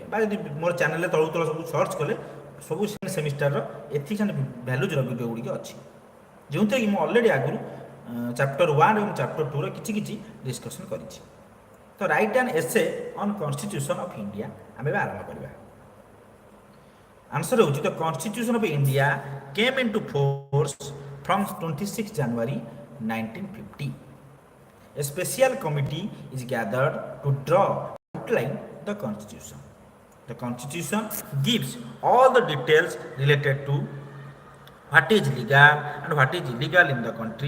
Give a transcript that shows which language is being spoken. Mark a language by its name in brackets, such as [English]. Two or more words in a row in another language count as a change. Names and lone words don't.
[Odia] ବା ଯଦି ମୋର ଚ୍ୟାନେଲ୍ରେ ତଳୁ ତଳ ସବୁ ସର୍ଚ୍ଚ କଲେ ସବୁ ସେମିଷ୍ଟାରର [English] ethics and values [Odia] ଭିଡ଼ିଓ ଗୁଡ଼ିକ ଅଛି, ଯେଉଁଥିରେ କି ମୁଁ ଅଲରେଡ଼ି ଆଗରୁ ଚାପ୍ଟର 1 ଏବଂ ଚାପ୍ଟର 2ର କିଛି କିଛି ଡିସ୍କସନ୍ କରିଛି। [English] ତ write an essay on Constitution of India [Odia] ଆମେ ଏବେ ଆରମ୍ଭ କରିବା। [English] ଆନ୍ସର ହେଉଛି the constitution of India came into force from 26 January 1950. A special committee is gathered to draw outline the constitution. The constitution gives all the details related to what is legal and what is illegal in the country.